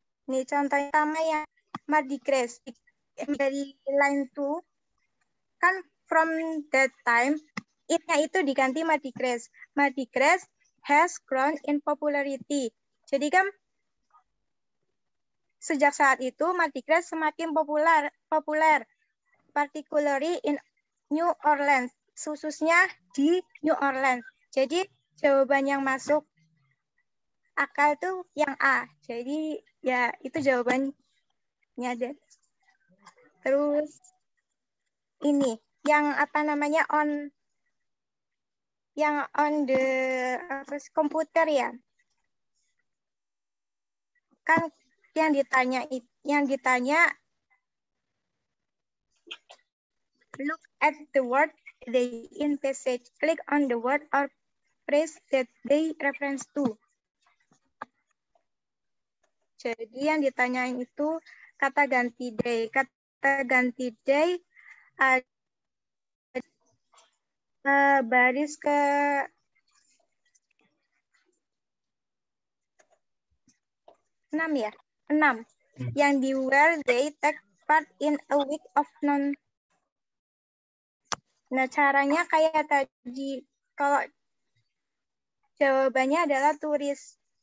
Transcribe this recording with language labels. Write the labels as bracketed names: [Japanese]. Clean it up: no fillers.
[Indonesian] ini contoh pertama yang Mardi Gras dari line 2 kan [English] from that time [Indonesian] it-nya itu diganti Mardi Gras. [English] Mardi Gras has grown in popularity. [Indonesian] Jadi kan sejak saat itu Mardi Gras semakin populer [English] particularly in New Orleans, [Indonesian] khususnya di New Orleans. Jadi jawaban yang masuk akal tuh yang A. Jadi ya itu jawabannya deh. Terus ini yang apa namanya on the komputer ya. Kan yang ditanya [English] look at the word they in passage. Click on the word or phrase that they reference to. [Indonesian] Jadi yang ditanyain itu kata ganti day. Kata ganti day baris ke 6 ya? 6. Yang di [English] where they take part in a week of non. [Indonesian] Nah, caranya kayak tadi. Kalau jawabannya adalah turis.